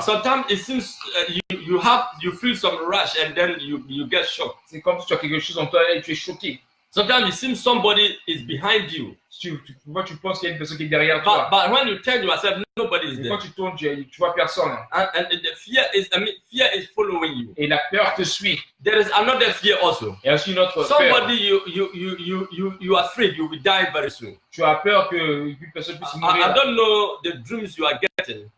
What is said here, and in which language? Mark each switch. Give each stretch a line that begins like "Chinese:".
English: Sometimes it seems you feel some rush and then you get shocked.
French: C'est comme si tu as quelque chose en toi et tu es choqué.
English: Sometimes it seems somebody is behind you.
French: Tu penses qu'il y a une personne qui est derrière toi.
English: But when you turn yourself, nobody is there.
French: Quand tu tournes, tu vois personne.
English: And the fear is following you.
French: Et la peur te suit.
English: There is another fear also.
French: Il y a aussi une autre
English: Somebody
French: peur.
English: you are afraid you will die very soon.
French: Tu as peur qu'une personne puisse mourir.
English: I don't know the dreams you are getting.